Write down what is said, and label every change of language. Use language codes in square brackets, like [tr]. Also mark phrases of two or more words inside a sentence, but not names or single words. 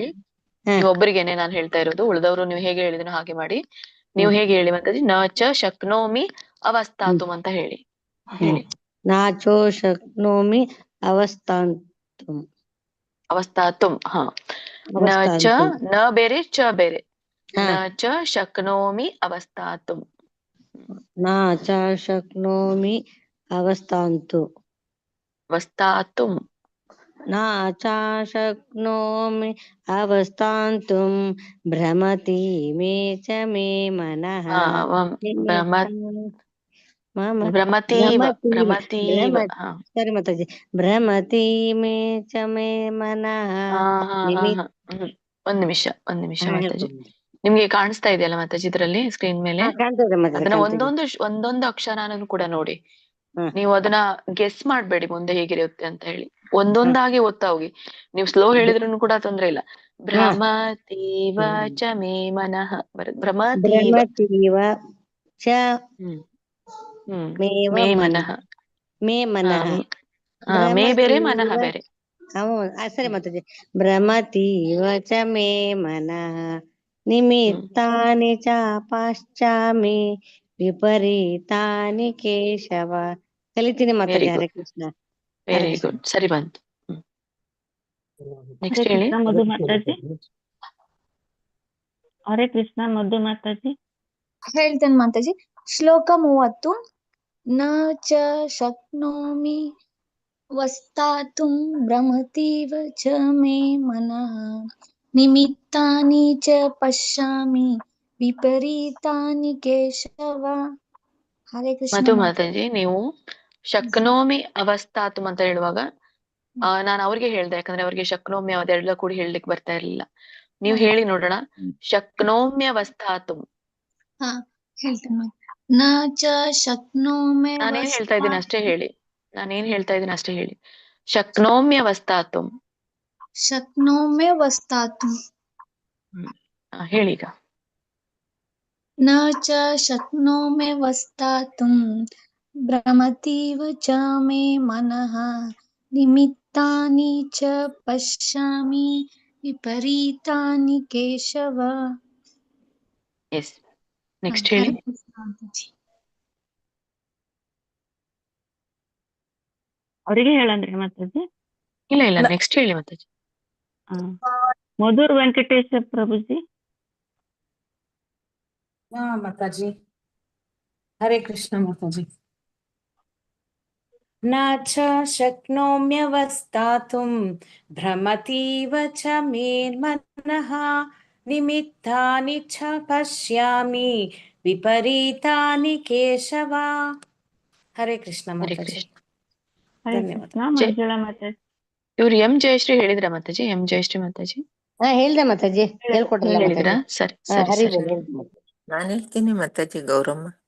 [kn] ನೀವು ಒಬ್ಬರಿಗೇನೆ ನಾನು ಹೇಳ್ತಾ ಇರೋದು, ಉಳಿದವರು ನೀವು ಹೇಗೆ ಹೇಳಿದ್ರು ಹಾಗೆ ಮಾಡಿ. ನೀವು ಹೇಗೆ ಹೇಳಿ ಮಾತಾಜಿ. [sa] ನ ಚ ಶಕ್ನೋಮಿ ಅವಸ್ಥಾತುಂ [kn] ಅಂತ ಹೇಳಿ. ಹೇಳಿ. [sa] ನಾಚೋ ಶಕ್ನೋಮಿ ಅವಸ್ಥಾಂತು. [kn] ಅವಸ್ಥಾತುಂ. ಹಾ. ನ ಚ ನ ಬೇರೆ ಚ ಬೇರೆ. [sa] ನ ಚ ಶಕ್ನೋಮಿ ಅವಸ್ಥಾತುಂ. ನ ಚ ಶಕ್ನೋಮಿ ಅವಸ್ಥಾಂತು. ಅವಸ್ಥಾತುಂ. ನ ಚ ಶಕ್ನೋಮಿ ಅವಸ್ಥಾಂತುಂ ಭ್ರಮತಿ ಮೇ ಚ ಮೇ ಮನಃ [kn] ಸರಿ ಮಾತಾಜಿ. [sa] ಭ್ರಮತಿ ಮೇ ಚ ಮೇ ಮನಃ. [kn] ಒಂದ್ ನಿಮಿಷ ಮಾತಾಜಿ. ನಿಮ್ಗೆ ಕಾಣಿಸ್ತಾ ಇದೆಯಲ್ಲ ಮಾತಾಜಿ ಇದ್ರಲ್ಲಿ ಸ್ಕ್ರೀನ್ ಮೇಲೆ? ಅದನ್ನ ಒಂದೊಂದು ಅಕ್ಷರನೂ ಕೂಡ ನೋಡಿ. ನೀವು ಅದನ್ನ ಗೆಸ್ ಮಾಡ್ಬೇಡಿ ಮುಂದೆ ಹೇಗಿರುತ್ತೆ ಅಂತ ಹೇಳಿ. ಒಂದೊಂದಾಗಿ ಓದ್ತಾ ಹೋಗಿ. ನೀವು ಸ್ಲೋ ಹೇಳಿದ್ರು ಕೂಡ ತೊಂದ್ರೆ ಇಲ್ಲ. [sa] ಭ್ರಮತೀವ ಚ ಮೇ ಮನಃ [kn] ಬರುತ್ತೆ. [sa] ಭ್ರಮತೀವ ಚ ಮೇ ಮನಃ. ಮೇ ಮನಃ. [kn] ಮೇ ಬೇರೆ ಮನಃ ಬೇರೆ. ಸರಿ ಮಾತಾಜಿ. [sa] ಭ್ರಮತೀವ ಚ ಮೇ ಮನಃ ನಿಮಿತ್ತಾನಿ ಚ ಪಾಶ್ಚಾಮಿ ವಿಪರೀತಾನಿ ಕೇಶವ. [kn] ಕಲಿತೀನಿ ಮಾತಾಜಿ. ಹರೇ ಕೃಷ್ಣ. [en] very good. [kn] ಸರಿ ಬಂತು. ನೆಕ್ಸ್ಟ್ ಹರೇ ಹೇಳಿ. ಕೃಷ್ಣ ಮಧು ಮಾತಾಜಿ. ಹರೇ ಕೃಷ್ಣ ಮಧು ಮಾತಾಜಿ. ಹೇಳ್ತೇನೆ ಮಾತಾಜಿ. ಶ್ಲೋಕ 30. [sa] ನ ಚ ಶಕ್ನೋಮಿ ವಸ್ತಾತುಂ ಭ್ರಮತೀವ ಚ ಮೇ ಮನಃ ನಿಮಿತ್ತಾನಿ ಚ ಪಶ್ಯಾಮಿ ವಿಪರೀತಾನಿ ಕೇಶವ. [kn] ಹರೇ ಕೃಷ್ಣ ಮಧು ಮಾತಾಜಿ. ನೀವು [sa] ಶಕ್ನೋಮಿ ಅವಸ್ಥಾತುಂ [kn] ಅಂತ ಹೇಳುವಾಗ ನಾನು ಅವ್ರಿಗೆ ಹೇಳ್ದೆ, ಯಾಕಂದ್ರೆ ಅವ್ರಿಗೆ ಶಕ್ನೋಮ್ಯ ಅದೆಲ್ಲ ಕೂಡ ಹೇಳಲಿಕ್ಕೆ ಬರ್ತಾ ಇರ್ಲಿಲ್ಲ. ನೀವು ಹೇಳಿ ನೋಡೋಣ. ಶಕ್ನೋಮ್ಯವಸ್ಥಾತುಂ. ಹಾ ಹೇಳ್ತೇನೆ. [sa] ನ ಚ ಶಕ್ನೋಮಿ [kn] ನಾನೇನ್ ಹೇಳ್ತಾ ಇದ್ದೀನಿ ಅಷ್ಟೇ ಹೇಳಿ. ಶಕ್ನೋಮ್ಯವಸ್ಥಾತುಂ. [sa] ಶಕ್ನೋಮ್ಯವಸ್ಥಾತುಂ. [kn] ಹೇಳಿ ಈಗ. [sa] ನ ಚ ಶಕ್ನೋಮ್ಯವಸ್ಥಾತುಂ ಭ್ರಮತೀವ ಚ ಮೇ ಮನಃ ನಿಮಿತ್ತಾನಿ ಚ ಪಶ್ಯಾಮಿ ವಿಪರೀತಾನಿ ಕೇಶವ. [kn] ಎಸ್. ನೆಕ್ಸ್ಟ್ ಹೇಳಿ. ಅವರಿಗೆ ಹೇಳಂದ್ರಿ ಮಾತಾಜಿ? ಇಲ್ಲ ನೆಕ್ಸ್ಟ್ ಹೇಳಿ ಮಾತಾಜಿ. ಮಧುರ್ ವೆಂಕಟೇಶ ಪ್ರಭುಜಿ. ಮಾತಾಜಿ. ಹರೇ ಕೃಷ್ಣ ಮಾತಾಜಿ. [sa] ನ ಚ ಶಕ್ನೋಮ್ಯವಸ್ಥಾತುಂ ಭ್ರಮತೀವ ಚ ಮೇ ಮನಃ ನಿಮಿತ್ತಾನಿ ಚ ಪಶ್ಯಾಮಿ ವಿಪರೀತಾನಿ ಕೇಶವ. [kn] ಹರೇ ಕೃಷ್ಣ ಮಾತಾಜಿ. ಮಂಜುಳಾ ಮಾತಾಜಿ. ಇವ್ರು ಎಂ ಜಯಶ್ರೀ ಹೇಳಿದ್ರ ಮಾತಾಜಿ? ಎಂ ಜಯಶ್ರೀ ಮಾತಾಜಿ ಹೇಳ್ದೆ ಮಾತಾಜಿ. ಹೇಳಿದ್ರಾ? ಸರಿ. ನಾನು ಹೇಳ್ತೀನಿ ಮಾತಾಜಿ. ಗೌರಮ್ಮ.